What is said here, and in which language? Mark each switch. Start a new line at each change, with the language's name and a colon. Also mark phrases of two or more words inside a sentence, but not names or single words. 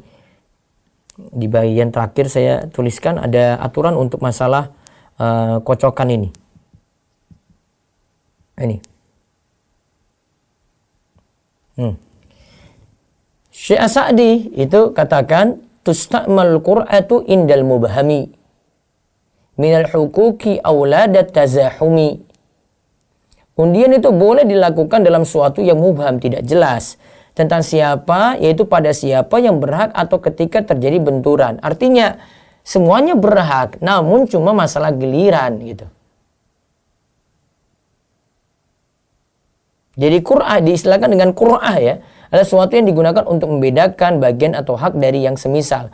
Indonesian: Di bagian terakhir saya tuliskan ada aturan untuk masalah kocokan ini. Ini. Syekh As-Sa'di itu katakan
Arabic: تستعمل القرعة عند المبهم من الحقوق أو لدى التزاحم.
Indonesian: Undian itu boleh dilakukan dalam suatu yang mubham, tidak jelas tentang siapa, yaitu pada siapa yang berhak atau ketika terjadi benturan. Artinya semuanya berhak, namun cuma masalah giliran gitu. Jadi qur'ah diistilahkan dengan qur'ah ya, adalah sesuatu yang digunakan untuk membedakan bagian atau hak dari yang semisal.